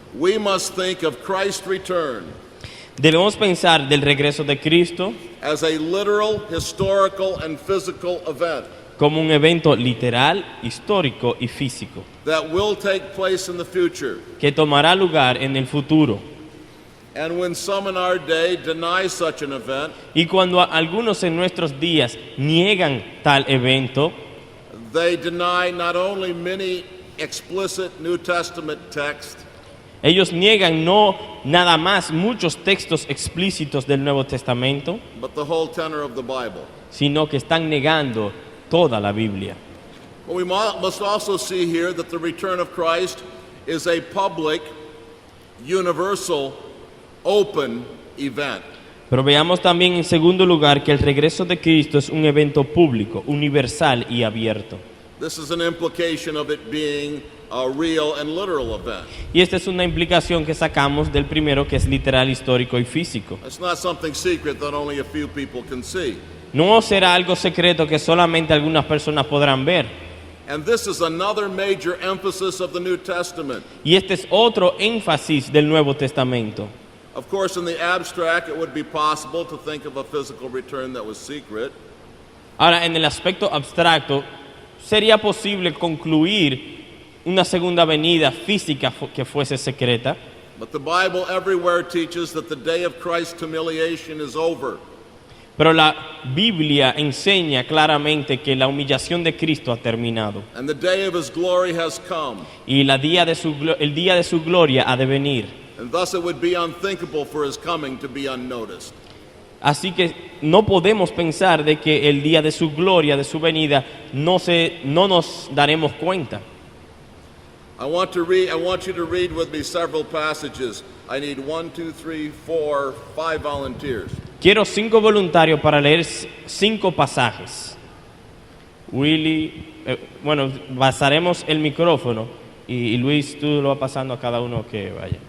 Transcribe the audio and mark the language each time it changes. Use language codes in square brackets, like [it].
[en] we must think of Christ's return [es] debemos pensar del regreso de Cristo [en] as a literal, historical, and physical event [es] como un evento literal, histórico y físico, [en] that will take place in the future. [es] que tomará lugar en el futuro. [en] And when some in our day deny such an event, [es] Y cuando algunos en nuestros días niegan tal evento, [en] they deny not only many explicit New Testament texts, [es] ellos niegan no nada más muchos textos explícitos del Nuevo Testamento, [en] but the whole tenor of the Bible. [es] sino que están negando toda la Biblia. [en] But we must also see here that the return of Christ is a public, universal, open event. [es] Pero veamos también en segundo lugar que el regreso de Cristo es un evento público, universal y abierto. [en] This is an implication of it being a real and literal event. [es] Y esta es una implicación que sacamos del primero, que es literal, histórico y físico. [en] It's not something secret that only a few people can see. [es] No será algo secreto que solamente algunas personas podrán ver. [en] And this is another major emphasis of the New Testament. [es] Y este es otro énfasis del Nuevo Testamento. [en] Of course, in the abstract, it would be possible to think of a physical return that was secret. [es] Ahora, en el aspecto abstracto, sería posible concluir una segunda venida física que fuese secreta, [en] But the Bible everywhere teaches that the day of Christ's humiliation is over. [es] pero la Biblia enseña claramente que la humillación de Cristo ha terminado [en] And the day of his glory has come. [es] y el día de su gloria ha de venir. [en] And thus it would be unthinkable for his coming to be unnoticed. [es] Así que no podemos pensar de que el día de su gloria, de su venida, no nos daremos cuenta. [en] I want you to read with me several passages. I need 1, 2, 3, 4, 5 volunteers. [es] Quiero 5 voluntarios para leer 5 pasajes. Willy, basaremos el micrófono y Luis, tú lo vas pasando a cada uno que vaya.